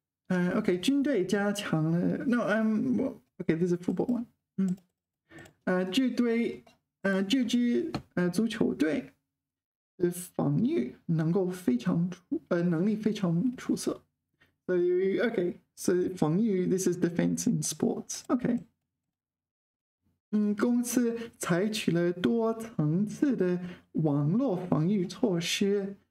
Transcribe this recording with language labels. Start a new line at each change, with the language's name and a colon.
English: Okay,
Chinese: 军队加强了.
English: No, okay, this is a football one.
Chinese: 这支足球队的防御能力非常出色.
English: So okay, so 防御, this is defense in sports. Okay.
Chinese: 公司采取了多层次的网络防御措施.